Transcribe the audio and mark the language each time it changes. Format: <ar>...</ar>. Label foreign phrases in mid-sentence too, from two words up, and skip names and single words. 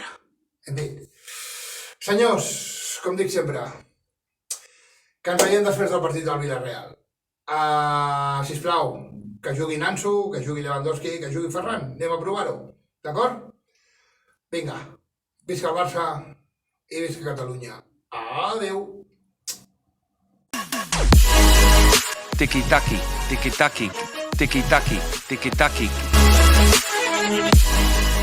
<ca>En fi, senyors, com dic sempre, que ens veiem després del partit del Villarreal. Sisplau, que jugui Nansu, que jugui Lewandowski, que jugui Ferran. Anem a provar-ho, d'acord? Vinga, visca el Barça i visca Catalunya. Adeu! Tiki-taki, tiki-taki, tiki-taki, tiki-taki.</ca>